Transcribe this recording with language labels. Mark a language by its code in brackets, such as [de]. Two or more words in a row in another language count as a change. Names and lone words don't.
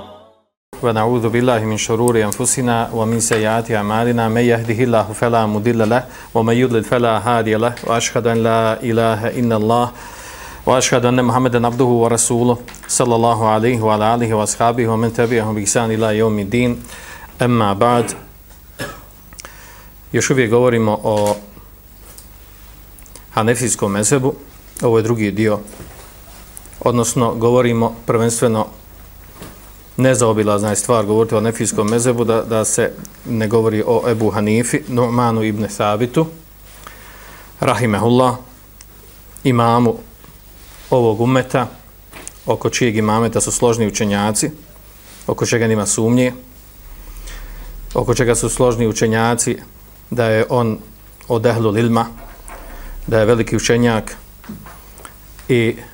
[ar] ونعوذ بالله من شرور أنفسنا ومن سيئات أعمالنا من يهده الله فلا مضل له ومن يضلل فلا هادي له وأشهد أن لا إله إلا الله وأشهد أن محمدا عبده ورسوله صلى الله عليه وعلى آله وأصحابه ومن تبعهم بإحسان إلى يوم الدين أما بعد. [bs] Još uvijek govorimo o hanefijskom mezhebu, ovo je drugi dio, odnosno govorimo prvenstveno nezaobilazna je stvar govoriti o hanefijskom mezhebu, da se ne govori o Ebu Hanifi, Nu'manu ibn Thabitu, rahimehullah, imamu ovog ummeta, oko čijeg imameta su složni učenjaci, oko čega nima sumnje, oko čega su složni učenjaci da je on od [ar] أهل العلم, [bs] da je veliki učenjak i